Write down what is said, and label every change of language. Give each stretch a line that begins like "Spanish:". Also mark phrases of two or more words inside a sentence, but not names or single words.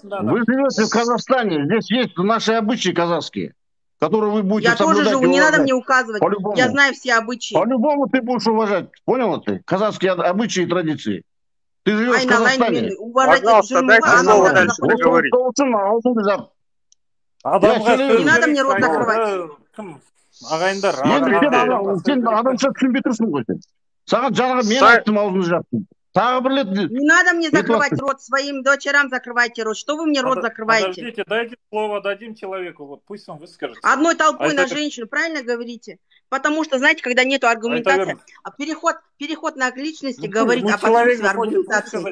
Russian: Вы живете в Казахстане, здесь есть наши обычаи казахские, которые вы будете соблюдать. Я тоже живу, не надо мне указывать, я знаю все обычаи. По-любому ты будешь уважать, понял ты? Казахские обычаи и традиции. Ты живешь в Казахстане. Пожалуйста, дайте слово дальше договорить. Не надо мне рот закрывать.
Kazakh: Ағайындар, сен адамша түсінбей тұрсың ғой сен. Саған жаңағы мен айттым, аузыңды жаптым. Тағы бір рет.
Russian: Не надо мне закрывать рот, своим дочерям закрывайте рот. Что вы мне рот закрываете? Подождите, дайте слово, дадим человеку, вот пусть он выскажется. Одной толпой на женщину, правильно говорите? Потому что, знаете, когда нету аргументации, переход на личности говорить, а потом аргументации.